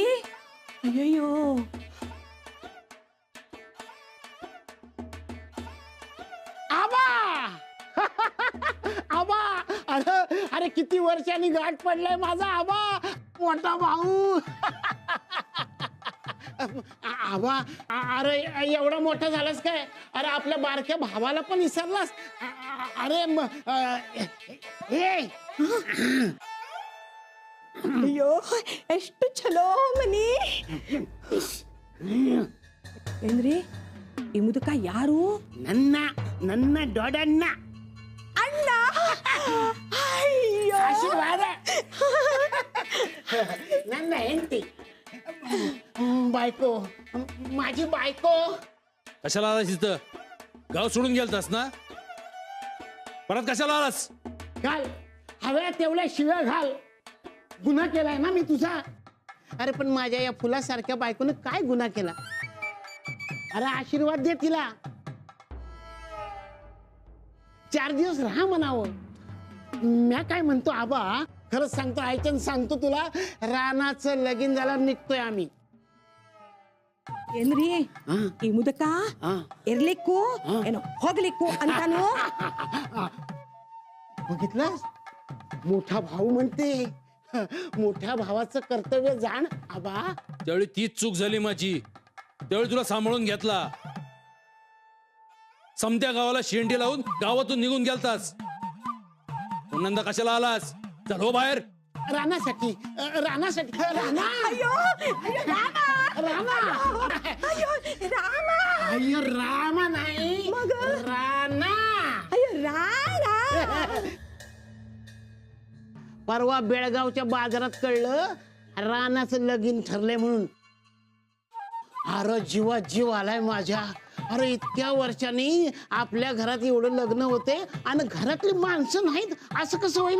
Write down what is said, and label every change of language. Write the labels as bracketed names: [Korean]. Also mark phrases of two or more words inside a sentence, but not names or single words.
[Marathi] अयो, आबा आबा, अरे अरे किती वर्षांनी गाठ पडलाय माझा आबा, मोठा भाऊ. आबा, अरे एवढा मोठा झालास काय? अरे आपल्या बारक्या भावाला पण विसरलास? अरे हे [Kannada] ಅಯ್ಯೋ ಎಷ್ಟು ಚಲೋ ಮನಿ ಏನ್ರಿ ಈ ಮುದುಕ ಯಾರು? ನನ್ನ ನನ್ನ ದೊಡ್ಡಣ್ಣ. ಅಣ್ಣ. ಅಯ್ಯೋ ಆಶೀರ್ವಾದ. ನನ್ನ ಹೆಂಡತಿ, [Marathi] बायको, माझी बायको. कशाला आलास इथं? गाव सोडून गेलतास ना? परत कशाला आलास? घाल हव्या तेवढ्या शिव्या घाल. गुन्हा केलाय ना मी तुझा. अरे पण माझ्या या फुलासारख्या बायकोनं काय गुन्हा केला? अरे आशीर्वाद दे तिला. 4 दिवस राहा म्हणावं. म्या काय म्हणतो आबा, खरंच सांगतो, ऐकन सांगतो तुला, रानाचं लगीन झाल्यावर निघतोय आम्ही. [Kannada] ಏನ್ರಿ ಈ ಮುದಕ ಇರ್ಲಿಕ್ಕೂ ಏನೋ ಹೋಗ್ಲಿಕ್ಕೂ ಅಂತಾನು? [Marathi] बघितलंस, मोठा भाऊ म्हणते. मोठ्या भावाचं कर्तव्य जाण आबा. त्यावेळी तीच चूक झाली माझी. त्यावेळी तुला सांभाळून घेतला. समत्या गावाला शेंडी लावून गावातून निघून गेलतास. पुन्हा कशाला आलास? चल हो बाहेर. रानासाठी, रानासाठी. राणा. [Kannada] ಅಯ್ಯೋ ಅಯ್ಯೋ ರಾಮ. [Marathi] राणा. [Kannada] ಅಯ್ಯೋ ರಾಮ. [Marathi] अय्यो रामा नाही, मग? राणा. [Kannada] ಅಯ್ಯೋ ರಾಣ. [Marathi] परवा बेळगावच्या बाजारात कळलं रानाचं लगीन ठरलंय म्हणून. अरे जीवात जीव आलाय माझ्या. अरे इतक्या वर्षांनी आपल्या घरात एवढं लग्न होते आणि घरातली माणसं नाहीत, असं कसं होईल?